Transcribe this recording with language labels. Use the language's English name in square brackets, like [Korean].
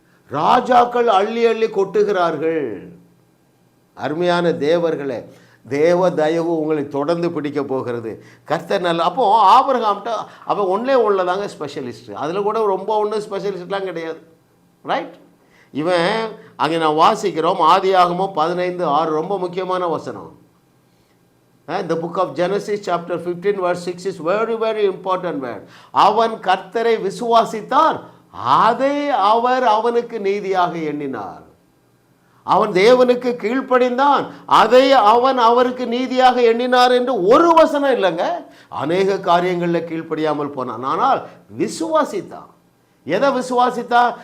[Tamil] ராஜாக்கள் அள்ளி அள்ளி கொட்டுகிறார்கள். அருமையான தேவர்களே, தேவ தயவு உங்களை தொடர்ந்து பிடிக்க போகிறது. கர்த்தர் நல்ல. அப்போ ஆபிரகாம்கிட்ட அவன் ஒன்றே உள்ளதாங்க ஸ்பெஷலிஸ்ட். அதில் கூட ரொம்ப ஒன்றும் ஸ்பெஷலிஸ்ட்லாம் கிடையாது. ரைட்? இவன் அங்கே நான் வாசிக்கிறோம், ஆதியாகமம் 15:6 ரொம்ப முக்கியமான வசனம். [English] The book of Genesis chapter 15 verse 6 is very very important word. [Tamil] அவன் கர்த்தரை விசுவாசித்தான், அதை அவர் அவனுக்கு நீதியாக எண்ணினார். அவன் தேவனுக்கு கீழ்ப்படிந்தான், அதை அவன் அவருக்கு நீதியாக எண்ணினார் என்று ஒரு வசனம் இல்லைங்க. அநேக காரியங்களில் கீழ்ப்படியாமல் போனான், ஆனால் விசுவாசித்தான். எதை விசுவாசித்தா?